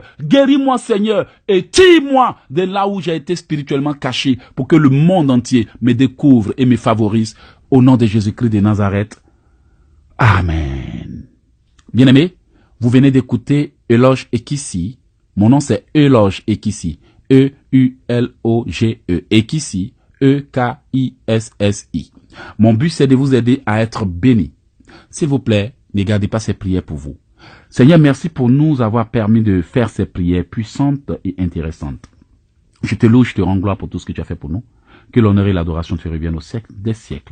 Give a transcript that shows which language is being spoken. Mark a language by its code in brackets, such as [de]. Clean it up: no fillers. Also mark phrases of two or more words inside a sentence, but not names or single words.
[fr] Guéris-moi, Seigneur. Et tire-moi de là où j'ai été spirituellement caché pour que le monde entier me découvre et me favorise. Au nom de Jésus-Christ de Nazareth. Amen. Bien-aimés, vous venez d'écouter Eloge Ekissi. Mon nom c'est Eloge Ekissi. E-U-L-O-G-E. Ekissi. E-K-I-S-S-I. Mon but c'est de vous aider à être bénis. S'il vous plaît, ne gardez pas ces prières pour vous. Seigneur, merci pour nous avoir permis de faire ces prières puissantes et intéressantes. Je te loue, je te rends gloire pour tout ce que tu as fait pour nous. Que l'honneur et l'adoration te reviennent au siècle des siècles.